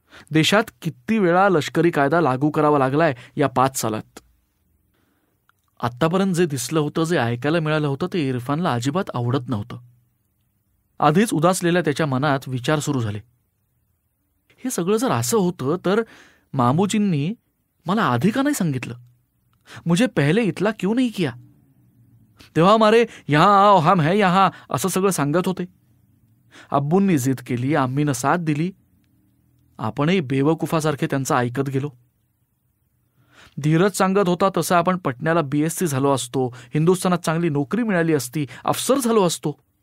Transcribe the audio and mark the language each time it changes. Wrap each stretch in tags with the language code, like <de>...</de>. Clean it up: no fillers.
<mr>देशात किती वेळा लष्करी कायदा लागू करावा लागलाय या 5 सालात. आत्तापर्यंत जे दिसलं होतं, जे ऐकायला मिळालं होतं ते इरफानला अजिबात आवडत नव्हतं. आधीच उदासलेल्या त्याच्या मनात विचार सुरू झाले. हे सगळं जर असं होतं तर मामूजींनी मला आधी का नाही सांगितलं?</mr> <hi>मुझे पहले इतला क्यों नहीं किया?</hi> <mr>तेव्हा</mr> <hi>मारे यहां आओ, हम है यहां,</hi> <mr>असं सगळं सांगत होते. अब्बूंनी जिद केली, आम्हीनं साथ दिली. आपणही बेवकुफासारखे त्यांचं ऐकत गेलो. धीरज सांगत होता तसं आपण पटण्याला BSc झालो असतो, हिंदुस्थानात चांगली नोकरी मिळाली असती, अफसर झालो असतो.</mr>